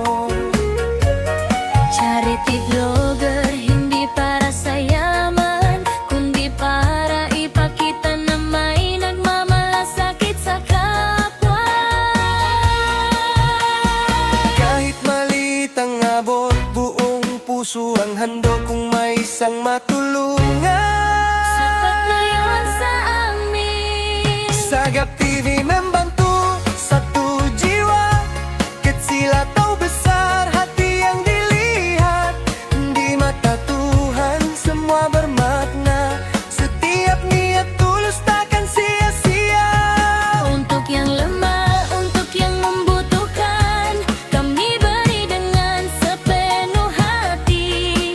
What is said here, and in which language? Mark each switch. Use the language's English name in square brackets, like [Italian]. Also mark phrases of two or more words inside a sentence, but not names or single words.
[Filipino] Charity vlogger, hindi para sa yaman, kundi para ipakita na may nagmamalasakit sa kapwa. Kahit maliit ang abot, buong puso ang handog kung may isang matulungan. Sapat na yun sa amin. [Indonesian] Sagap TV membantu satu jiwa, kecil atau besar hati yang dilihat, di mata Tuhan semua bermakna. Setiap niat tulus takkan sia-sia. Untuk yang lemah, untuk yang membutuhkan, kami beri dengan sepenuh hati.